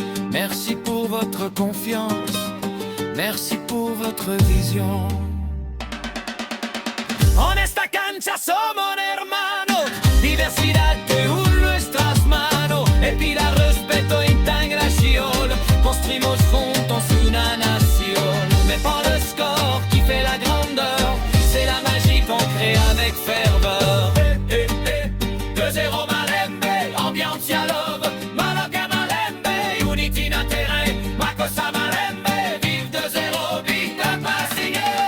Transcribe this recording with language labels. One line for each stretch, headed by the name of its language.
French: Merci pour votre confiance. Merci pour votre vision.
Spanish: En esta cancha somos hermanos, diversidad de nuestras manos, equidad, respeto e integración. Construimos juntos una nación.
French: Mais pas le score qui fait la grandeur, c'est la magie qu'on crée avec ferveur. 2-0 Malembe, ambiance à love, Malaga Malembe, unity d'intérêt, Makossa Malembe, vive 2-0,
English: big up
French: à signer.